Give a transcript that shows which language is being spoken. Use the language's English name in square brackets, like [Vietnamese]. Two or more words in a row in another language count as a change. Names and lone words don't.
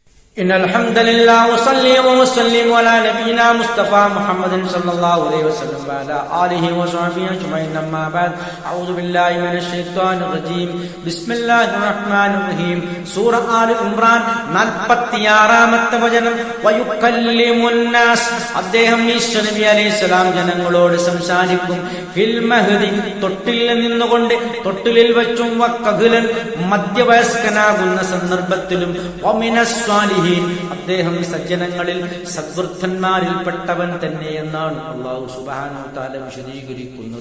[Arabic] إن الحمد لله وصلي وسلم على نبينا مصطفى محمد صلى الله عليه وسلم وعلى آله وصحبه أجمعين أما بعد أعوذ بالله من الشيطان الرجيم بسم الله الرحمن الرحيم [Malayalam] സൂറ ആൽ ഇംറാൻ 46-ാമത്തെ വചനം വയുക്കല്ലിമുന്നാസ് അദ്ദേഹം ഈസാ നബി അലൈഹിസ്സലാം ജനങ്ങളോട് സംസാരിക്കും [Arabic] في المهد [Malayalam] തൊട്ടിൽ നിന്നുകൊണ്ട് തൊട്ടിലിൽ വെച്ചും വഖഹലൻ മധ്യവയസ്കനാകുന്ന സന്ദർഭത്തിലും [Arabic] ومن الصالحين [Malayalam] അദ്ദേഹം സജ്ജനങ്ങളിൽ സദ്വൃദ്ധന്മാരിൽപ്പെട്ടവൻ തന്നെ എന്നാണ് അല്ലാഹു [Arabic] سبحانه وتعالى [Malayalam] വിശദീകരിക്കുന്നത്.